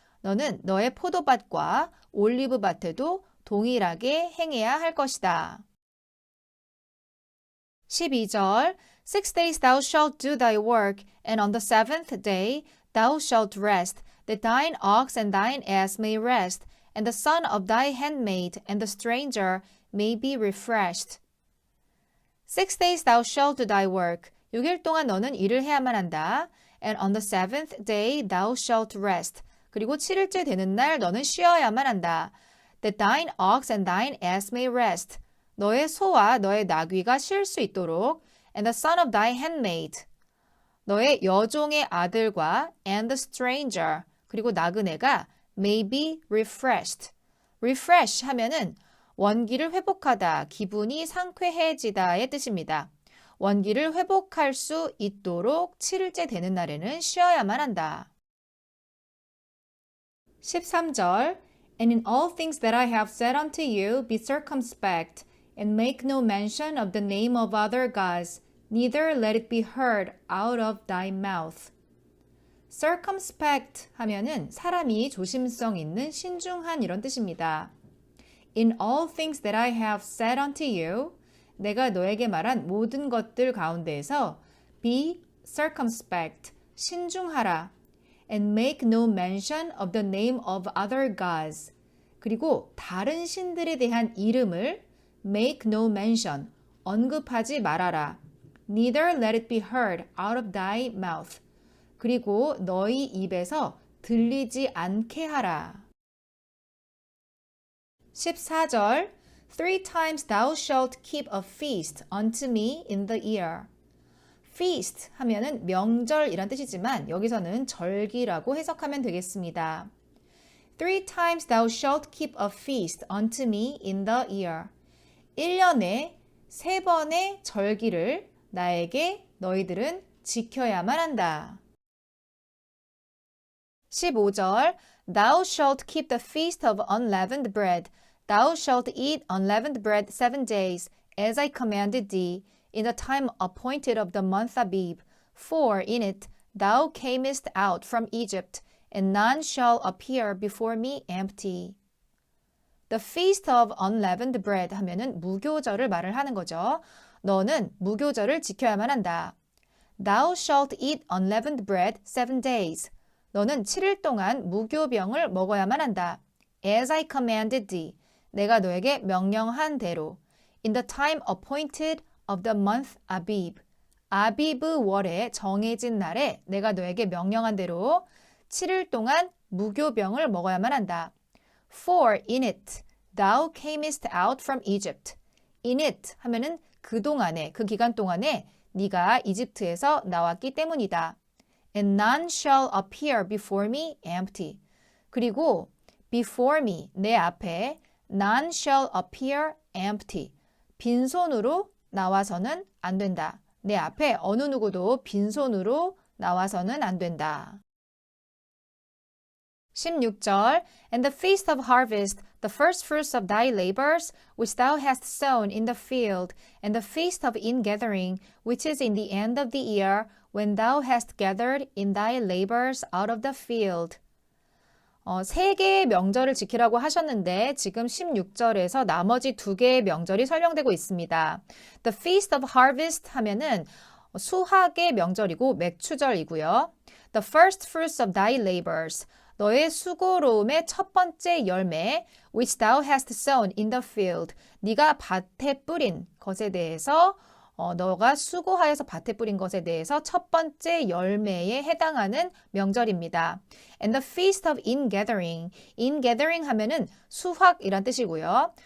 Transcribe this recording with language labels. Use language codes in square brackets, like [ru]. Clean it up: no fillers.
[ko] 너는 너의 포도밭과 올리브밭에도 동일하게 행해야 할 것이다. [en] 12절 6 days thou shalt do thy work, and on the 7th day thou shalt rest, that thine ox and thine ass may rest, and the son of thy handmaid and the stranger may be refreshed. 6 days thou shalt do thy work. [ko] 6일 동안 너는 일을 해야만 한다. [en] And on the 7th day thou shalt rest. [ko] 그리고 7일째 되는 날 너는 쉬어야만 한다. [en] That thine ox and thine ass may rest. [ko] 너의 소와 너의 나귀가 쉴 수 있도록. [en] And the son of thy handmaid. [ko] 너의 여종의 아들과 [en] and the stranger. [ko] 그리고 나그네가 [en] may be refreshed. [ko] refresh 하면은 원기를 회복하다, 기분이 상쾌해지다의 뜻입니다. 원기를 회복할 수 있도록 7일째 되는 날에는 쉬어야만 한다. [en] 13절 And in all things that I have said unto you, be circumspect, and make no mention of the name of other gods, neither let it be heard out of thy mouth. [ko] circumspect 하면은 사람이 조심성 있는 신중한 이런 뜻입니다. [en] In all things that I have said unto you, [ko] 내가 너에게 말한 모든 것들 가운데에서 [en] be circumspect, 신중하라. And make no mention of the name of other gods. [ko] 그리고 다른 신들에 대한 이름을 [en] make no mention, [ko] 언급하지 말아라. [en] Neither let it be heard out of thy mouth. [ko] 그리고 너희 입에서 들리지 않게 하라. [en] 14절 3 times thou shalt keep a feast unto me in the year. [ko] feast 하면은 명절이란 뜻이지만 여기서는 절기라고 해석하면 되겠습니다. [en] 3 times thou shalt keep a feast unto me in the year. [ko] 1년에 3번의 절기를 나에게 너희들은 지켜야만 한다. [en] 15절 Thou shalt keep the feast of unleavened bread. Thou shalt eat unleavened bread 7 days, as I commanded thee, in the time appointed of the month Abib. For in it thou camest out from Egypt, and none shall appear before me empty. The feast of unleavened bread [ko] 하면은 무교절을 말을 하는 거죠. 너는 무교절을 지켜야만 한다. [en] Thou shalt eat unleavened bread 7 days. [ko] 너는 7일 동안 무교병을 먹어야만 한다. [en] As I commanded thee. [ko] 내가 너에게 명령한 대로. [en] In the time appointed of the month Abib. [ko] 아비브 월에 정해진 날에 내가 너에게 명령한 대로 7일 동안 무교병을 먹어야만 한다. [en] For in it thou camest out from Egypt. In it [ko] 하면은 그동안에, 그 기간 동안에 네가 이집트에서 나왔기 때문이다. [en] And none shall appear before me empty. [ko] 그리고 [en] before me, [ko] 내 앞에 [en] none shall appear empty. [ko] 빈손으로 나와서는 안 된다. 내 앞에 어느 누구도 빈손으로 나와서는 안 된다. [en] 16절 And the feast of harvest, the first fruits of thy labors, which thou hast sown in the field, and the feast of ingathering, which is in the end of the year, when thou hast gathered in thy labors out of the field. [ko] 세 개의 명절을 지키라고 하셨는데 지금 16절에서 나머지 두 개의 명절이 설명되고 있습니다. [en] The feast of harvest [ko] 하면은 수확의 명절이고 맥추절이고요. [en] The first fruits of thy labors, [ko] 너의 수고로움의 첫 번째 열매, [en] which thou hast sown in the field, [ko] 네가 밭에 뿌린 것에 대해서 너가 수고하여서 밭에 뿌린 것에 대해서 첫 번째 열매에 해당하는 명절입니다. [en] And the feast of ingathering, ingathering [ko] 하면은 수확이란 뜻이고요.